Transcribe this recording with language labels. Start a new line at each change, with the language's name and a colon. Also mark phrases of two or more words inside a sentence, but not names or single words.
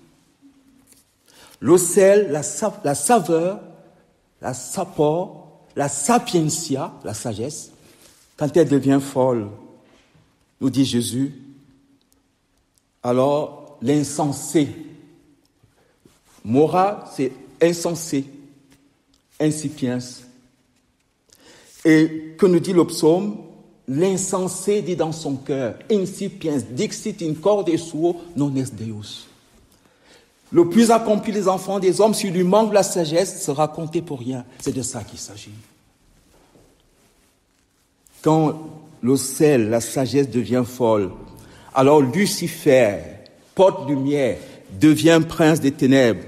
French: Le sel, la saveur, la sapor, la sapientia, la sagesse, quand elle devient folle, nous dit Jésus, alors l'insensé, mora, c'est insensé, insipiens. Et que nous dit le psaume, l'insensé dit dans son cœur,
Latin: incipiens dixit in corde suo non est Deus.
French: Le plus accompli des enfants des hommes, s'il lui manque la sagesse, sera compté pour rien. C'est de ça qu'il s'agit. Quand le sel, la sagesse devient folle, alors Lucifer, porte-lumière, devient prince des ténèbres.